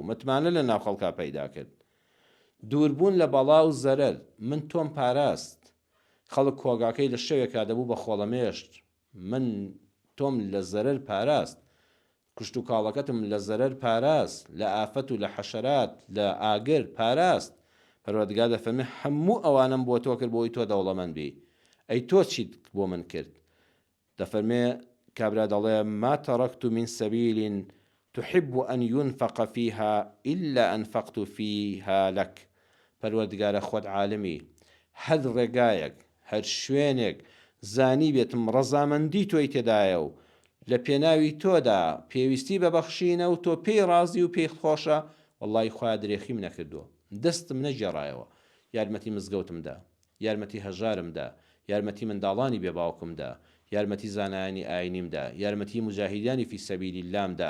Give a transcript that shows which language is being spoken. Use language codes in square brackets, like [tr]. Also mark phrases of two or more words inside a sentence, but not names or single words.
[ckb] متمانە لە ناو خەڵکا پەیدا کرد دووربوون لە بەڵا و زەرەر من تۆم پاراست خەڵک کۆگاکەی لە شەوێکا دەبوو بە خۆڵەمێشت من تۆم لە زەرەر پاراست کوشت و کاڵەکەتم لە زەرەر پاراست لە ئافەت و لە حەشەرات لە ئاگر پاراست پەروەردگار دەفەرمێ هەموو ئەوانم بۆ تۆ کرد بۆی تۆ دەوڵەمەند بی ئەی تۆ چیت بۆ من کرد دەفەرمێ کابرا دەڵێ [ar] ما تەڕەکت من سەبیل تحب أن ينفق فيها إلا أنفقت فيها لك [ckb] پەروەردگارە خۆت عالمی هەر ڕێگایەک هەر شوێنێک زانی بێتم ڕەزامەندی تۆی تێدایە و لە پێناوی تۆدا پێویستی بەبەخشینە و تۆ پێی ڕازی و پێی خۆشە وەڵڵی خوا درێخیم نەکردووە دەستم نەجێڕایەوە یارمەتی مزگەوتمدا یارمەتی هەژارمدا یارمەتی منداڵانی بێباوکمدا یارمەتی زانایانی ئاینیمدا یارمەتی مجاهیدانی [ar] فی سەبیلی اللامدا